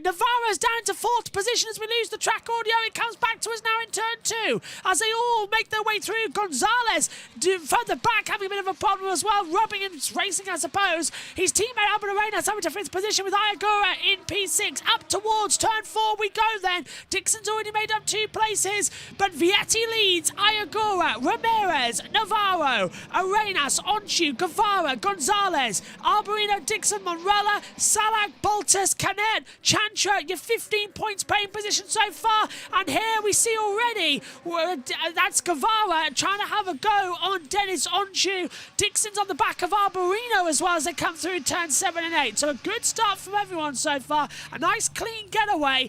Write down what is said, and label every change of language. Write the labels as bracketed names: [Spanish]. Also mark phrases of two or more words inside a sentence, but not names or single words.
[English] Navarro's down into 4th position as we lose the track audio. It comes back to us now in turn 2 as they all make their way through. Gonzalez further back having a bit of a problem as well, rubbing and racing I suppose. His teammate Albert Arenas having to 5th position with Ayagura in P6. Up towards turn 4 we go then. Dixon's already made up 2 places, but Vietti leads. Ayagura, Ramirez, Navarro, Arenas, Onchu, Guevara, Gonzalez, Arborino, Dixon, Monrella, Salak, Boltas, Canet, Chantra. You're 15 points paying position so far, and here we see already that's Guevara trying to have a go on Dennis Onchu. Dixon's on the back of Arborino as well as they come through turn 7 and 8. So a good start from everyone so far. A nice clean getaway.